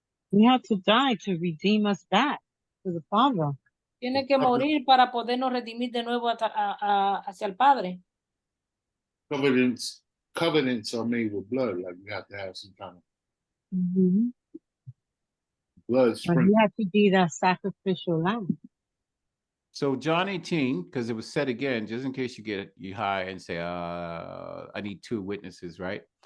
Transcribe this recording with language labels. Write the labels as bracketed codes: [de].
[en] He had to die to redeem us back to the Father. [es] Tiene que morir para podernos redimir de nuevo hacia el Padre. [en] Covenants are made with blood. Like you have to have some kind of blood But sprinkled. he had to be that sacrificial lamb. So John 18, because it was said again, just in case you get high and say, I need two witnesses, right?